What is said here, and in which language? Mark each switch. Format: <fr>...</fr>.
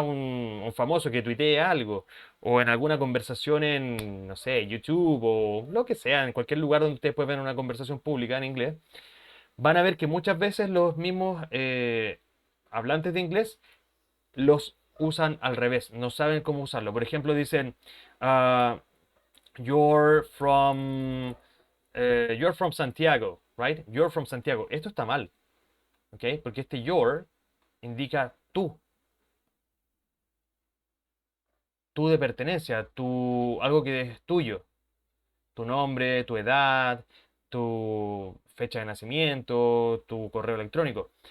<es>Un famoso que tuitee algo, o en alguna conversación en, no sé, YouTube, o lo que sea, en cualquier lugar donde ustedes pueden ver una conversación pública en inglés, van a ver que muchas veces los mismos hablantes de inglés los usan al revés, no saben cómo usarlo. Por ejemplo, dicen,</es> <en>ah, you're from, you're from Santiago, right? You're from Santiago.</en> <es>Esto está mal, ¿ok? Porque este your indica tú de pertenencia, algo que es tuyo, tu nombre, tu edad, tu fecha de nacimiento, tu correo electrónico.</es>